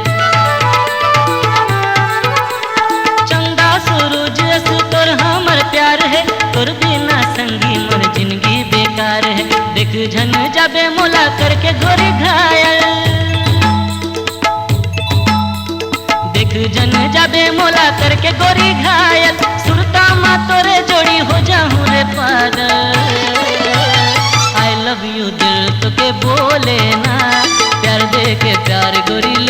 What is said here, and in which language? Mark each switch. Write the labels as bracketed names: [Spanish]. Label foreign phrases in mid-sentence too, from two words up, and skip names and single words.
[Chhattisgarhi] चंदा सूरज सु तोर हमर प्यार है तोर बिना संगी मोर जिंदगी बेकार है देख झन जाबे मोला करके गोरी घायल देख जन जाबे मोला करके गोरी घायल सुरता माँ तोरे जोड़ी हो जाऊं रे पागल [English] I love you [Chhattisgarhi] दिल तो के बोले ना प्यार दे के प्यार गोरी